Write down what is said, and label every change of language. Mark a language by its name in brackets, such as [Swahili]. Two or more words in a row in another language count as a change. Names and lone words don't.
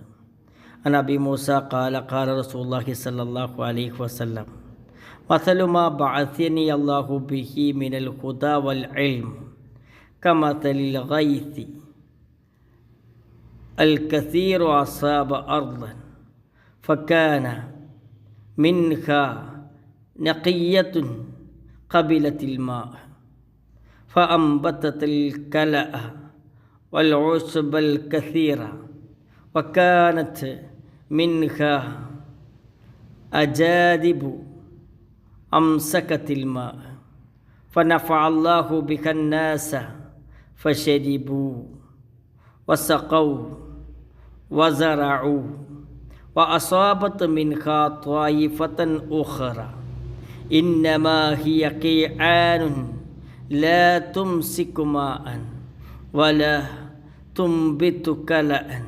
[Arabic] عن أبي موسى قال قال رسول الله صلى الله عليه وسلم مثل ما بعثني الله به من الهدى والعلم كمثل الغيث الكثير أصاب أرضا فكان منها نقية قبلت الماء فأنبتت الكلأ والعشب الكثير وكانت منها أجادب أمسكت الماء فنفع الله بها الناس فشربوا وسقوا وزرعوا وأصابت منها طائفة أخرى إنما هي قيعان لا تمسك ماء ولا تنبت كلأ